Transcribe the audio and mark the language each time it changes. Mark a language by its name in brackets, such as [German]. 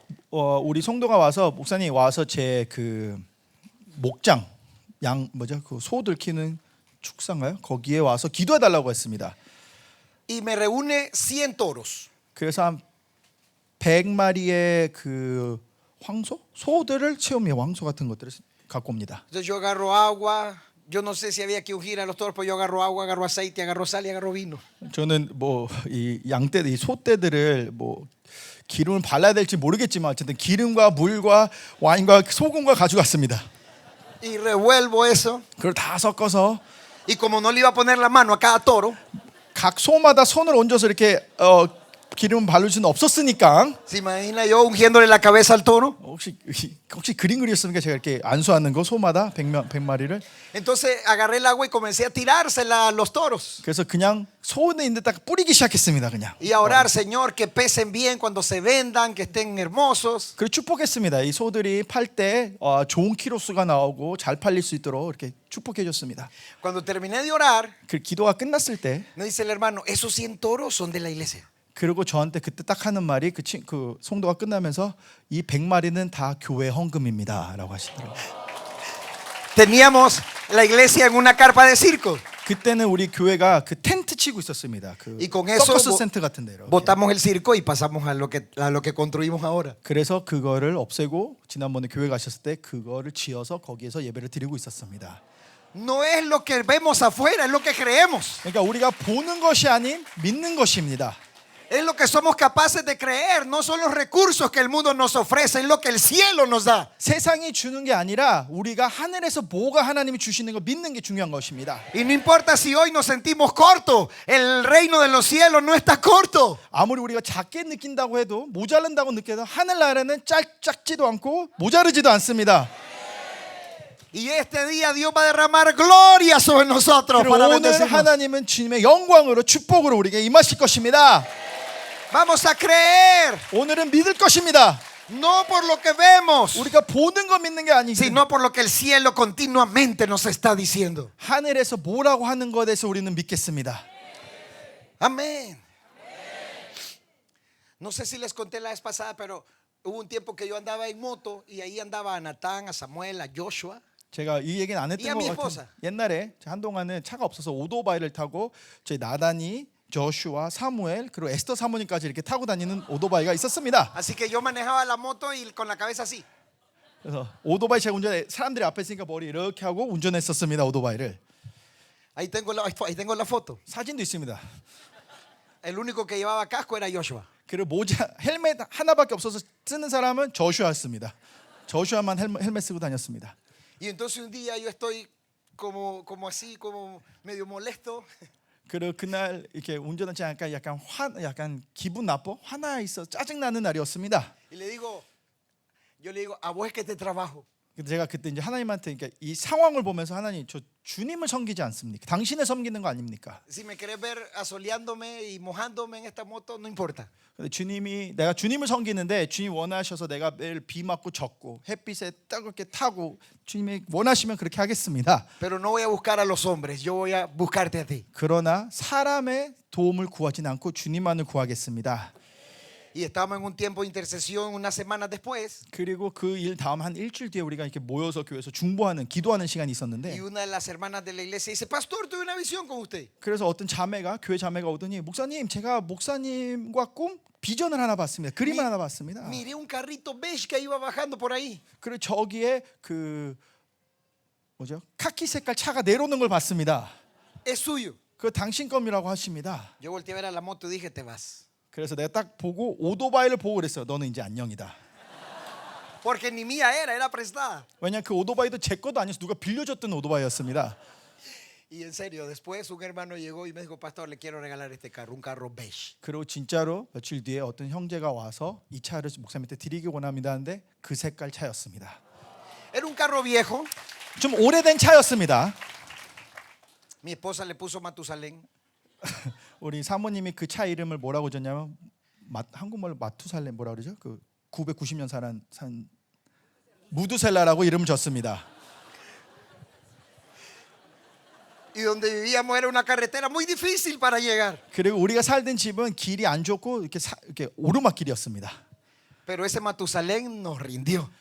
[Korean] 우리 성도가 와서, 목사님 와서 제 그 목장, 그 소들 키우는 축사인가요? 거기에 와서 기도해 달라고 했습니다. [Spanish] Y me reúne 100 toros. [Korean] 그래서 한 100마리의 그 황소? 소들을 체험해, 황소 같은 것들을 갖고 옵니다. [Spanish] Entonces yo agarro agua. Yo no sé si había que ungir a los toros, pero yo agarro agua, agarro aceite, agarro sal y agarro vino. [Korean] 저는 뭐 이 양떼들, 이 소떼들을 뭐 기름을 발라야 될지 모르겠지만 어쨌든 기름과 물과 와인과 소금과 가져갔습니다. [Spanish] Y revuelvo eso. [Korean] 그걸 다 섞어서 [Spanish] Y como no le iba a poner la mano a cada toro, [Korean] 각 소마다 손을 얹어서 이렇게 기름 바를 수는 없었으니까 [Spanish] ¿se imagina yo ungiéndole la cabeza al toro? [Korean] 혹시 그림 그렸으니까 제가 이렇게 안수하는 거 소마다 100마리를 [Spanish] Entonces agarré el agua y comencé a tirársela a los toros. [Korean] 그래서 그냥 소는 있는데 딱 뿌리기 시작했습니다. 그냥. [Spanish] Y a orar, Señor, que pesen bien cuando se vendan, que estén hermosos. [Korean] 그리고 축복했습니다. 이 소들이 팔 때 좋은 키로수가 나오고 잘 팔릴 수 있도록 이렇게 축복해 줬습니다. [Spanish] Cuando terminé de orar, [Korean] 그 기도가 끝났을 때 [Spanish] me dice el hermano, esos 100 toros son de la iglesia. [Korean] 그리고 저한테 그때 딱 하는 말이 그 성도가 끝나면서 이 100마리는 다 교회 헌금입니다라고 하시더라고요. [Spanish] Teníamos la iglesia en una carpa de circo. [Korean] 그때는 우리 교회가 그 텐트 치고 있었습니다. 그 [Spanish] Y con eso [Korean] 서커스 센터 같은 데로. [Spanish] botamos el circo y pasamos a lo que construimos ahora. [Korean] 그래서 그거를 없애고 지난번에 교회 가셨을 때 그거를 지어서 거기에서 예배를 드리고 있었습니다. [Spanish] No es lo que vemos afuera, es lo que creemos. [Korean] 그러니까 우리가 보는 것이 아닌 믿는 것입니다. [Spanish] Es lo que somos capaces de creer. No son los recursos que el mundo nos ofrece, es lo que el cielo nos da. [Korean] 세상이 주는 게 아니라 우리가 하늘에서 뭐가 하나님이 주시는 거 믿는 게 중요한 것입니다. [Spanish] Y no importa si hoy nos sentimos cortos, el reino de los cielos no está corto. [Korean] 아무리 우리가 작게 느낀다고 해도 모자란다고 느껴도 하늘나라는 작지도 않고 모자르지도 않습니다. [Spanish] Y este día Dios va a derramar gloria sobre nosotros para [Korean] 오늘 [Spanish] bendecirnos. [Korean] 하나님은 주님의 영광으로 축복으로 우리에게 임하실 것입니다. [Spanish] Vamos a creer, [Korean] 오늘은 믿을 것입니다. [Spanish] no por lo que vemos, [Korean] 우리가 보는 거 믿는 게 아니고 [Spanish] sino por lo que el cielo continuamente nos está diciendo. [Korean] 하늘에서 뭐라고 하는 것에 대해서 우리는 믿겠습니다. [Spanish] Amén. No sé si les conté la vez pasada, pero hubo un tiempo que yo andaba en moto y ahí andaba a Natán, a Samuel, a Joshua. [Korean] 제가 이 얘기는 안 했던 것 같아요. 옛날에 한동안은 차가 없어서 오토바이를 타고 저희 나단이, 조슈아, 사무엘 그리고 에스더 사모님까지 이렇게 타고 다니는 오토바이가 있었습니다. [Spanish] Así que yo manejaba la moto y con la cabeza así. [Korean] 그래서 오토바이 제가 운전해 사람들이 앞에 있으니까 머리 이렇게 하고 운전했었습니다. 오토바이를. [Spanish] Ahí tengo la foto. [Korean] 사진도 있습니다. [Spanish] El único que llevaba casco era Joshua. [Korean] 그리고 모자 헬멧 하나밖에 없어서 쓰는 사람은 저슈아였습니다. 저슈아만 헬멧 쓰고 다녔습니다. [Spanish] Y entonces un día yo estoy como así, como medio molesto. [Korean] 그리고 그날 이렇게 운전하지 않으니까 약간 기분 나빠 화나 있어 짜증 나는 날이었습니다. [Spanish] Y yo le digo, a vos es que te trabajo. [Korean] 근데 제가 그때 이제 하나님한테 그러니까 이 상황을 보면서 하나님 저 주님을 섬기지 않습니까? 당신을 섬기는 거 아닙니까? [Spanish] Si me querés ver asoleándome y mojándome en esta moto, no importa. [Korean] 근데 내가 주님을 섬기는데 주님 원하셔서 내가 매일 비 맞고 젖고 햇빛에 따갑게 타고 주님이 원하시면 그렇게 하겠습니다. [Spanish] Pero no voy a buscar a los hombres, yo voy a buscarte a ti. [Korean] 그러나 사람의 도움을 구하진 않고 주님만을 구하겠습니다. [Spanish] Y estábamos en un tiempo de intercesión unas semanas después. [Korean] 그리고 그 일 다음 한 일주일 뒤에 우리가 이렇게 모여서 교회에서 중보하는 기도하는 시간이 [Spanish] Y [Korean] 있었는데 [Spanish] una de las hermanas de la iglesia dice, pastor, tuve una visión con usted. [Korean] 그래서 어떤 교회 자매가 오더니 목사님 제가 목사님과 비전을 하나 봤습니다. 그림을 하나 봤습니다. [Spanish] Miré un carrito beige que iba bajando por ahí. [Korean] 그리고 저기에 그 뭐죠? 카키 색깔 차가 내려오는 걸 봤습니다. [Spanish] Es suyo. [Korean] 그 당신 겁이라고 하십니다. [Spanish] Yo volteé a ver a la moto y dije, te vas. [Korean] 그래서 내가 딱 보고 오토바이를 보고 그랬어요. 너는 이제 안녕이다. [Spanish] Porque ni mía era prestada. [Korean] 왜냐하면 그 오토바이도 제 것도 아니어서 누가 빌려줬던 오토바이였습니다. [Spanish] Y en serio, después un hermano llegó y me dijo, pastor, le quiero regalar este carro, un carro beige. [Korean] 그리고 진짜로 며칠 뒤에 어떤 형제가 와서 이 차를 목사님한테 드리기 원합니다 하는데 그 색깔 차였습니다. [Spanish] Era un carro viejo. [Korean] 좀 오래된 차였습니다. [Spanish] Mi esposa le puso Matusalén. [Korean] 우리 사모님이 그 차 이름을 뭐라고 줬냐면 한국말로 마투살렘 뭐라 그러죠? 그 990년 산 무두셀라라고 이름 줬습니다. [Spanish] Y donde vivíamos era una carretera muy difícil para llegar. [Korean] 그리고 우리가 살던 집은 길이 안 좋고 이렇게 오르막길이었습니다. [Spanish] Pero ese Matusalén nos rindió.